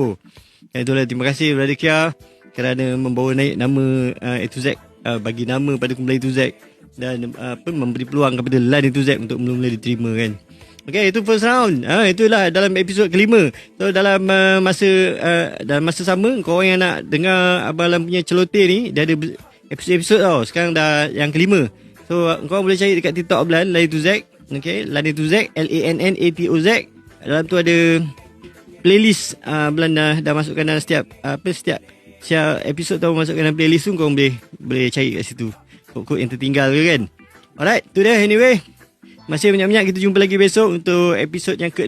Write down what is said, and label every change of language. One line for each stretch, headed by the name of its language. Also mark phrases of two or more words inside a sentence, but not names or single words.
Malay: Itulah, terima kasih Brother Kia kerana membawa naik nama A to Z, bagi nama pada kumpulan A to Z, dan memberi peluang kepada Lan A to Z untuk mula-mula diterima kan. Okay, itu
English: first round.
Malay: Itulah dalam episod kelima. So dalam masa sama, korang yang nak dengar Abang Lan punya celoteh ni, dia ada episod-episod tau. Sekarang dah yang kelima. So korang boleh cari dekat TikTok Lan A to Z. Okay, Lan A to Z, LANNATOZ. Dalam tu ada playlist. Lan dah masukkan dalam setiap episod tu, masukkan dalam playlist tu. Korang boleh cari kat situ kod-kod yang tertinggal ke kan. Alright, tu dah anyway. Masih banyak-banyak, kita jumpa lagi besok untuk episod yang ke-6.